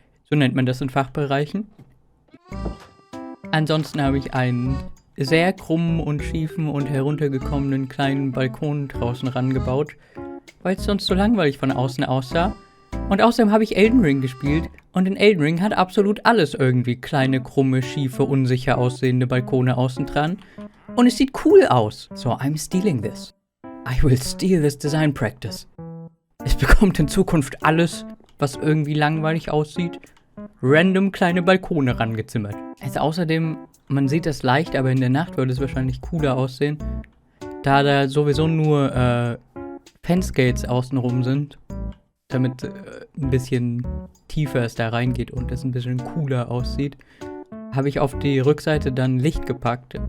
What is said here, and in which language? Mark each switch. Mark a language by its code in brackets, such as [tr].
[de] So nennt man das in Fachbereichen. Ansonsten habe ich einen sehr krummen und schiefen und heruntergekommenen kleinen Balkon draußen rangebaut, weil es sonst so langweilig von außen aussah. Und außerdem habe ich Elden Ring gespielt und in Elden Ring hat absolut alles irgendwie kleine, krumme, schiefe, unsicher aussehende Balkone außen dran. Und es sieht cool aus. [en] So, I'm stealing this. I will steal this design practice. [de] Es bekommt in Zukunft alles, was irgendwie langweilig aussieht, random kleine Balkone rangezimmert. Also außerdem, man sieht das leicht, aber in der Nacht würde es wahrscheinlich cooler aussehen, da da sowieso nur Fencegates außenrum sind, damit ein bisschen tiefer es da reingeht und es ein bisschen cooler aussieht, habe ich auf die Rückseite dann Licht gepackt.